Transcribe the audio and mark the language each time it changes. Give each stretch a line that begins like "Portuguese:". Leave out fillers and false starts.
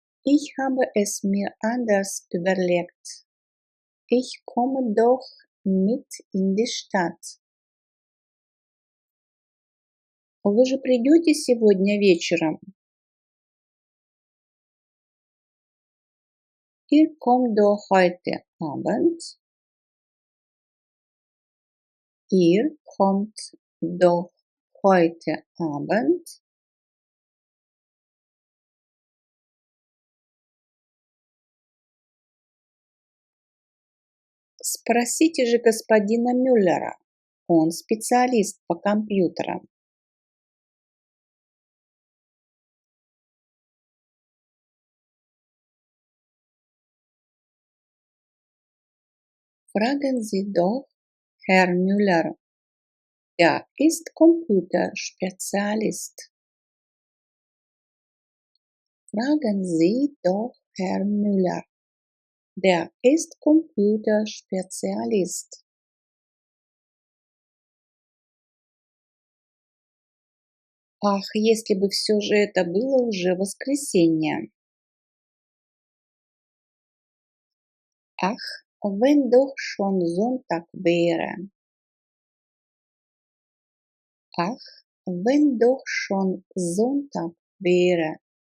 German: Ich habe es mir anders überlegt. Ich komme doch mit in die Stadt.
Russian: Вы же придете сегодня вечером?
German: Ihr kommt doch heute Abend. Ihr kommt doch heute Abend.
Russian: Спросите же господина Мюллера. Он специалист по компьютерам.
German: Fragen Sie doch Herr Müller. Der ist Computerspezialist. Fragen Sie doch Herr Müller. Der ist Computerspezialist.
Russian: Ах, если бы все же это было уже воскресенье.
German: Ach, wenn doch schon Sonntag wäre. Ach, wenn doch schon Sonntag wäre.